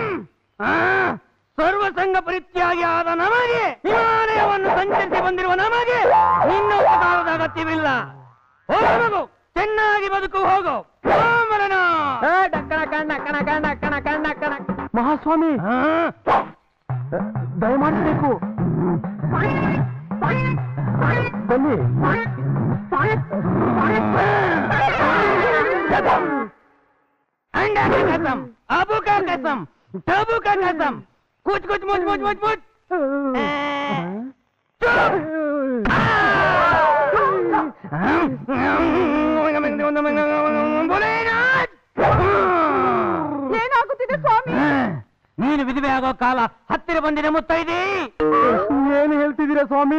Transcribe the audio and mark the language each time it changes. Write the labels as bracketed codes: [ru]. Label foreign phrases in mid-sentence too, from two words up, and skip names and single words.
[kn] ಸರ್ವಸಂಗ ಪರಿತ್ಯಾಗಿ ಆದ ನಮಗೆ, ಹಿಮಾಲಯವನ್ನು ಸಂಚರಿಸಿ ಬಂದಿರುವ ನಮಗೆ ನಿನ್ನ ಉಪಕಾರದ ಅಗತ್ಯವಿಲ್ಲ. ಹೋಗು ಮಗು, ಚೆನ್ನಾಗಿ ಬದುಕು, ಹೋಗು. ಮಹಾಸ್ವಾಮಿ ದಯಮಾಡಬೇಕು, ಬನ್ನಿ. [hi] अंडा का कसम, अबू का कसम, टबू का कसम, कुछ कुछ मुझ मुझ मुझ मुझ [kn] ಏನಾಗುತ್ತಿದೆ ಸ್ವಾಮಿ? ನೀನು ವಿಧವೆ ಆಗೋ ಕಾಲ ಹತ್ತಿರ ಬಂದಿದೆ ಮುತ್ತೈದೆ. ಏನು ಹೇಳ್ತಿದ್ದೀರಾ ಸ್ವಾಮಿ?